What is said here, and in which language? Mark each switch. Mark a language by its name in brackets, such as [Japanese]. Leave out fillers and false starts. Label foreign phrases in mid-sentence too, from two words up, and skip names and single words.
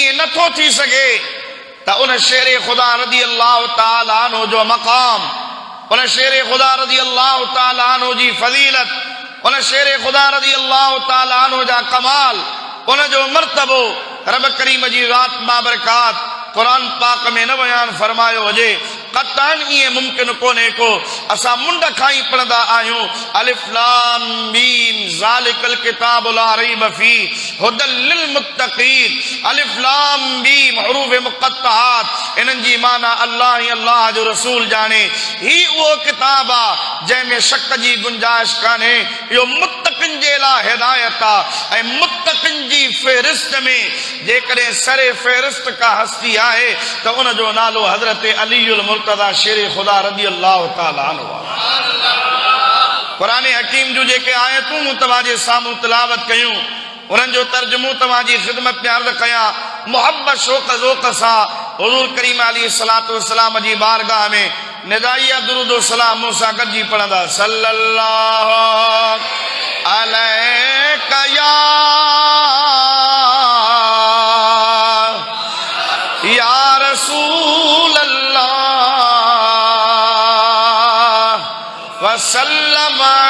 [Sindhi] ईअं नथो थी सघे त उन शेर ख़ुदा [Arabic] رضي الله تعالى عنه [Sindhi] जो मक़ाम, उन शेर ख़ुदा [Arabic] رضي الله تعالى عنه [Sindhi] जी फज़ीलत, उन शेर ख़ुदा [Arabic] رضي الله تعالى عنه [Sindhi] जा कमाल, उन जो मर्तबो रब करीम जी ज़ात बाबरकात क़ुरान पाक में न बयान फरमायो हुजे। क़तअन ईअं मुमकिन कोन्हे को असां मुंड खां ई पढ़ंदा आहियूं, [Arabic] ألف لام ميم ذلك الكتاب لا ريب فيه هدى للمتقين, [Sindhi] अलिफ लाम मीम हरूफ मुक़त्तआत, इन्हनि जी माना अल्लाह ही अल्लाह जो रसूल जाने। ही उहो किताब आहे जंहिंमें शक जी गुंजाइश कान्हे, इहो मुत्तक़िन जे लाइ हिदायत आहे। ऐं मुत्तक़िन जी फ़हरिस्त में जेकॾहिं सरे फ़हरिस्त का हस्ती आहे त उन जो नालो हज़रत अलीउल मुर्तज़ा शेर ख़ुदा [Arabic] رضي الله تعالى عنه [Sindhi] आहे। क़ुरान हकीम जूं जेके आयतूं मूं तव्हांजे साम्हूं तिलावत कयूं, उन्हनि जो तर्जुमो तव्हांजी ख़िदमत में अर्ज़ कयां। मुहब्बत शौक़ ज़ौक़ सां हुज़ूर करीम [Arabic] عليه الصلاة والسلام [Sindhi] जी बारगाह में निदाइया दुरूद सलाम मूसा गजी पढ़ंदा सल्लल्लाहु [Arabic] عليك يا رسول الله وسلم